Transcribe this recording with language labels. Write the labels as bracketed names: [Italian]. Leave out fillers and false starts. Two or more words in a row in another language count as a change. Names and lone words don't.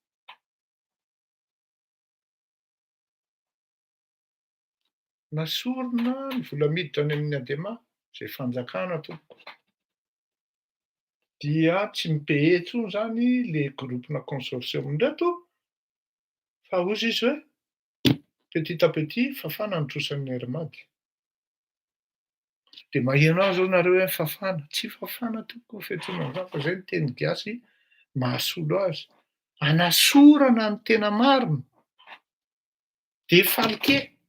[Malagasy] Nasorona ny vola miditra any amin'ny ADEMA zay fanjakana tompoko. Dia tsy mipeye intsony zany le groupena consortium reto fa ozy izy hoe [French] petit à petit [Malagasy] fafana ny trosan'ny Air Mad. De maheno azy nareo hoe fafana, tsy fafana tompoko fiantsoana an'izany fa zay ny teny gasy mahasolo azy. Anasorana ny tena marina. De falke.